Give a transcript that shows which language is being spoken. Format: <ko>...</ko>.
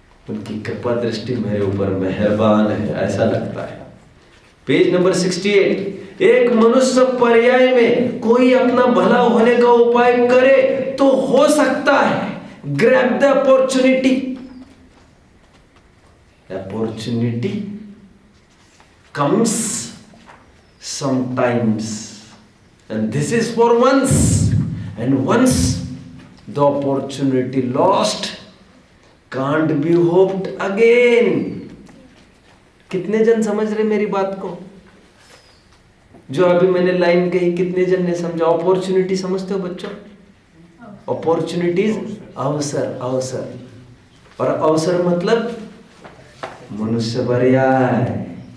<hi>उनकी कृपा दृष्टि मेरे ऊपर मेहरबान है, ऐसा लगता है। Page number 68। एक मनुष्य पर्याय में कोई अपना भला होने का उपाय करे तो हो सकता है</hi> <en>Grab the opportunity. Opportunity comes sometimes and this is for once, and once the opportunity lost can't be hoped again।</en> <hi>कितने जन समझ रहे मेरी बात को? जो अभी मैंने लाइन कही कितने जन ने समझा? अपॉर्चुनिटी समझते हो बच्चों? अपॉर्चुनिटीज अवसर, अवसर, और अवसर मतलब मनुष्य पर्याय।</hi>